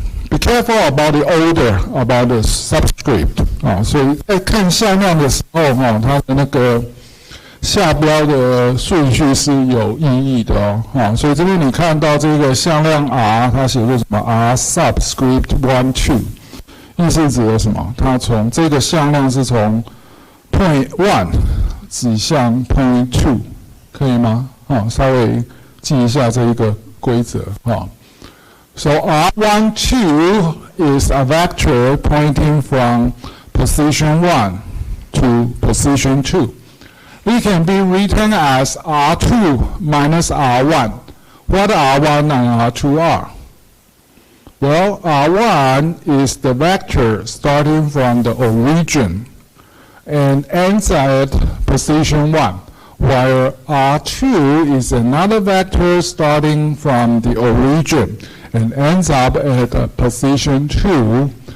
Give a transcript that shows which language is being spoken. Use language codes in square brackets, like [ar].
[en] Be careful about the order, about the subscript. [zh] 所以在看向量的时候，它的那个下标的顺序是有意义的哦。所以这边你看到这个向量 R， 它写作什么 R subscript 12， 意思指的什么？它从这个向量是从 point 1指向 point 2， 可以吗？稍微记一下这一个规则啊。 [en] So R12 is a vector pointing from position 1 to position 2. It can be written as R2 minus R1. What R1 and R2 are? Well, R1 is the vector starting from the origin and ends at position 1, while R2 is another vector starting from the origin and ends up at position 2.